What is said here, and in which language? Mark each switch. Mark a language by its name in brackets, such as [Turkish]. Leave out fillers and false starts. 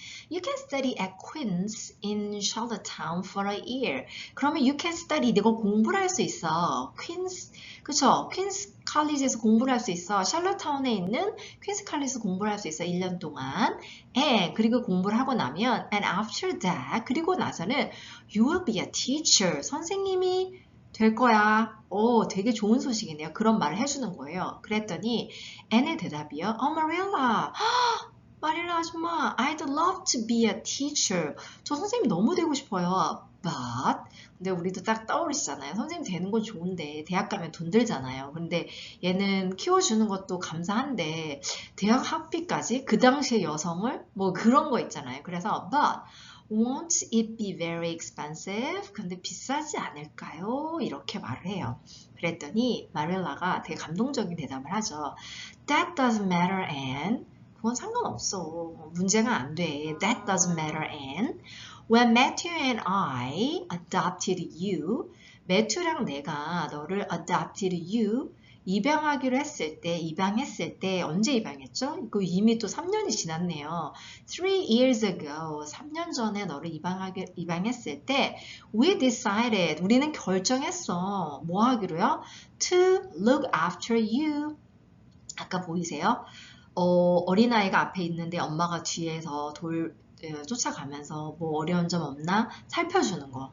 [English] You can study at Queen's in Charlottetown for a year. [Korean] 그러면 [English] you can study, [Korean] 내가 공부를 할 수 있어. 그쵸? Queen's College에서 공부를 할 수 있어. 샬럿타운에 있는 Queen's College에서 공부를 할 수 있어. 1년 동안. 그리고 공부를 하고 나면 [English] and after that, [Korean] 그리고 나서는 [English] you will be a teacher. [Korean] 선생님이 될 거야. 되게 좋은 소식이네요. 그런 말을 해주는 거예요. 그랬더니 Anne의 대답이요. Marilla. 마릴라 아줌마, [English] I'd love to be a teacher. [Korean] 저 선생님 너무 되고 싶어요. But, 근데 우리도 딱 떠오르시잖아요. 선생님 되는 건 좋은데 대학 가면 돈 들잖아요. 근데 얘는 키워주는 것도 감사한데 대학 학비까지 그 당시에 여성을 뭐 그런 거 있잖아요. 그래서 [English] but won't it be very expensive? [Korean] 근데 비싸지 않을까요? 이렇게 말을 해요. 그랬더니 마릴라가 되게 감동적인 대답을 하죠. [English] That doesn't matter, Anne. [Korean] 그건 상관없어. 문제가 안 돼. [English] That doesn't matter, Anne. When Matthew and I adopted you, [Korean] 매튜랑 내가 너를 [English] adopted you, [Korean] 입양했을 때, 언제 입양했죠? 이거 이미 또 3년이 지났네요. [English] 3 years ago, [Korean] 3년 전에 너를 입양했을 때, [English] we decided, [Korean] 우리는 결정했어. 뭐 하기로요? [English] To look after you. [Korean] 아까 보이세요? 어린아이가 앞에 있는데 엄마가 뒤에서 쫓아가면서 뭐 어려운 점 없나 살펴주는 거.